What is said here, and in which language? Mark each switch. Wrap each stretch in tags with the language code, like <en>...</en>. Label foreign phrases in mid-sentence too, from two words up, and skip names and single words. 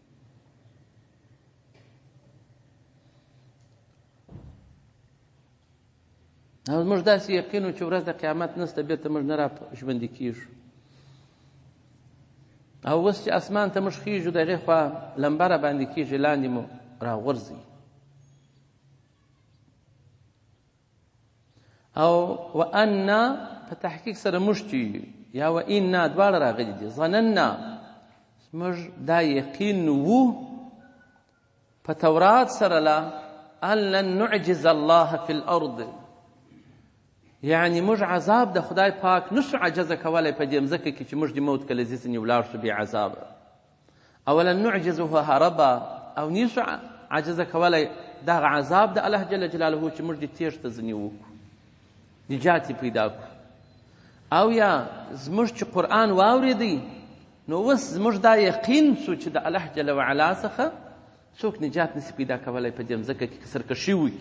<ps>او موږ داسې یقین و چې ورځ د قیامت نسته بېرته موږ نه را ژوندي کېږو او اوس چې اسمان ته موږ خیږو د هغې خوا لمبه را باندې کېږي لاندې مو راغورځي او وانا په تحقیق سره موږ چې یا و اینا دواړه راغلي دي ظننا موږ دا یقین وو په تورات سره</ps> <ar>لا ان لن نعجز الله فی</ar> <ps>الارض یعنی موږ عذاب د خدای پاک نشو عجزه کولی په دې مځکه کې چې موږ د موت کله ځینې ولاړ شو بې عذابه او</ps> <ar>لن نعجزه هربا</ar> <ps>او نیسو عجزه کولی دغه عذاب د</ps> <ar>الله جل جلاله</ar> <ps>چې موږ د تیښته ځینې وکړو نجات یې پیدا کړو او یا زموږ چې قرآن واورېدی نو اوس زموږ دا یقین شو چې د</ps> <ar>الله جل وعلا</ar> <ps>څخه څوک نجات نسي پیدا کولی په دې مځکه کې که سرکشي وکړي.</ps>